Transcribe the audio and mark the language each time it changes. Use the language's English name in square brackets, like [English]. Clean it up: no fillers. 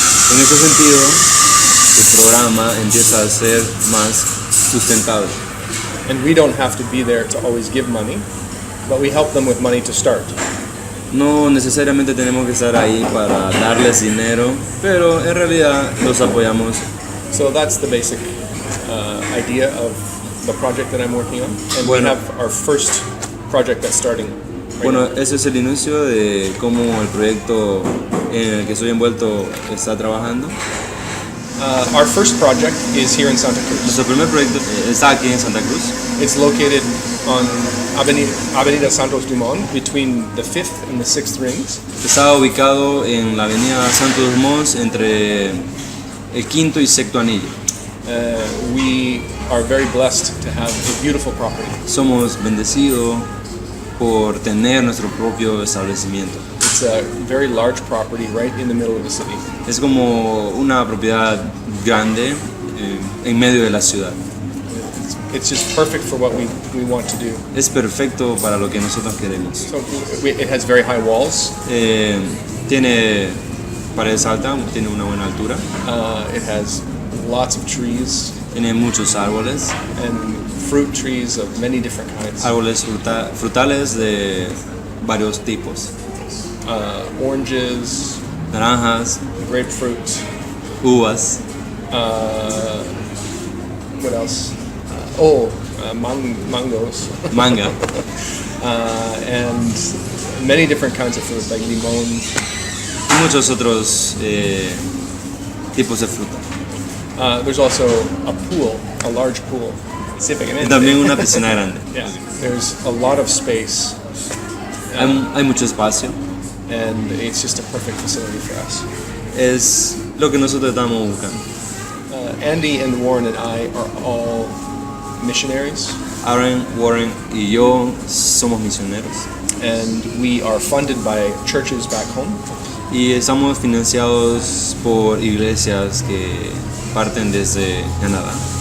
[Spanish] En ese sentido, el programa empieza a ser más sustentable. [English] And we don't have to be there to always give money, but we help them with money to start. [Spanish] No necesariamente tenemos que estar ahí para darles dinero, pero en realidad los apoyamos. [English] So that's the basic idea of the project that I'm working on. And we have our first project that's starting. [Spanish] Bueno, ese es el inicio de cómo el proyecto en el que estoy envuelto está trabajando. [English] Our first project is here in Santa Cruz. [Spanish] Nuestro primer proyecto está aquí en Santa Cruz. [English] It's located on Avenida Santos Dumont between the 5th and the 6th rings. [Spanish] Está ubicado en la avenida Santos Dumont entre el quinto y sexto anillo. [English] We are very blessed to have a beautiful property. [Spanish] Somos bendecidos por tener nuestro propio establecimiento. [English] It's a very large property right in the middle of the city. [Spanish] Es como una propiedad grande en medio de la ciudad. [English] It's just perfect for what we want to do. [Spanish] Es perfecto para lo que nosotros queremos. [English] So it has very high walls. [Spanish] Tiene paredes altas, tiene una buena altura. [English] It has lots of trees. [Spanish] Tiene muchos árboles. [English] And fruit trees of many different kinds. [Spanish] Árboles frutales de varios tipos. [English] Oranges, [Spanish] naranjas, [English] grapefruit, [Spanish] uvas. [English] What else? Mangoes. [Spanish] Manga. [English] And many different kinds of fruit, like limón. [Spanish] Y muchos otros tipos de fruta. [English] There's also a pool, a large pool. [Spanish] Y también una piscina grande. [English] Yeah, there's a lot of space. [Spanish] Hay mucho espacio. [English] And it's just a perfect facility for us. [Spanish] Es lo que nosotros estamos buscando. [English] Andy and Warren and I are all missionaries. [Spanish] Aaron, Warren y yo somos misioneros. [English] And we are funded by churches back home. [Spanish] Y estamos financiados por iglesias que parten desde Canadá.